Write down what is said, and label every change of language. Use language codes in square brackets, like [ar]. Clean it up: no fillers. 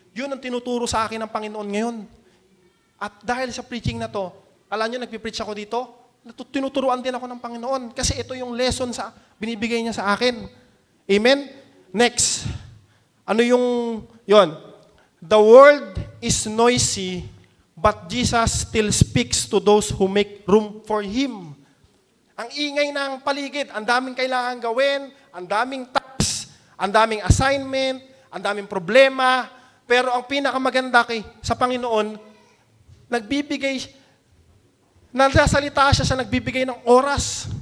[tl] Yun ang tinuturo sa akin ng Panginoon ngayon. At dahil sa preaching na to, alam nyo, nagpipreach ako dito, tinuturuan din ako ng Panginoon kasi ito yung lesson sa binibigay niya sa akin. Amen? Next. Ano yung, yon? [en] The world is noisy, but Jesus still speaks to those who make room for Him. [tl] Ang ingay ng paligid, ang daming kailangan gawin, ang daming tasks, ang daming assignment, ang daming problema, pero ang pinakamaganda sa Panginoon, nagsasalita siya sa nagbibigay ng oras.